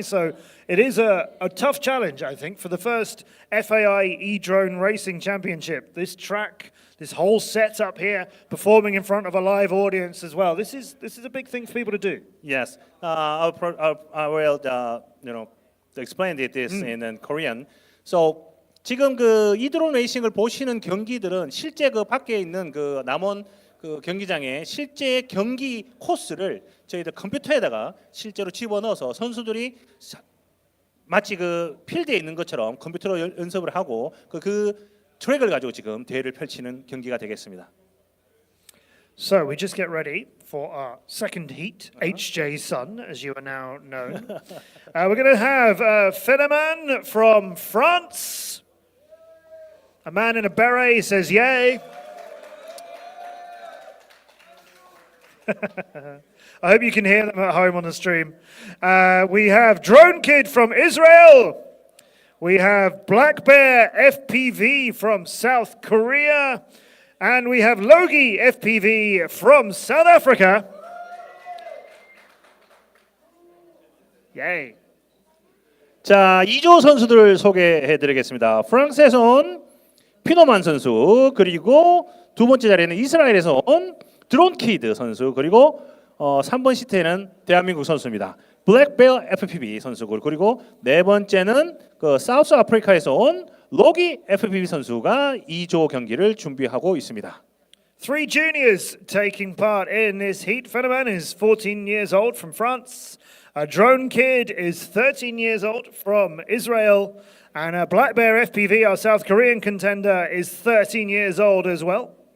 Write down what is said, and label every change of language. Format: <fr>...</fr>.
<en>So it is a tough challenge, I think, for the first FAI e-drone racing championship. This track, this whole setup here, performing in front of a live audience as well. This is a big thing for people to do. Yes, I will explain this in Korean.</en> <ko>So 지금 그 이드론 레이싱을 보시는 경기들은 실제 그 밖에 있는 그 남원 그 경기장의 실제 경기 코스를 저희들 컴퓨터에다가 실제로 집어넣어서 선수들이 마치 그 필드에 있는 것처럼 컴퓨터로 연습을 하고 그 트랙을 가지고 지금 대회를 펼치는 경기가 되겠습니다.</ko> <en>So we just get ready for our second heat, HJ Sun, as you are now known. We're going to have Fenneman from France. A man in a beret says yay. I hope you can hear them at home on the stream. We have Drone Kid from Israel. We have Black Bear FPV from South Korea. And we have Logi FPV from South Africa. Yay.</en> <ko>자, 2조 선수들 소개해드리겠습니다. 프랑스에서 온 피노만 선수, 그리고 두 번째 자리에는 이스라엘에서 온 드론 키드 선수, 그리고 3번 시트에는 대한민국 선수입니다. 블랙베어 FPV 선수고, 그리고 네 번째는 그 사우스 아프리카에서 온 로기 FPV 선수가 2조 경기를 준비하고 있습니다.</ko> <en>3 juniors taking part in this heat. Fenneman is 14 years old from France. A Drone Kid is 13 years old from Israel. And a Black Bear FPV, our South Korean contender, is 13 years old as well.</en>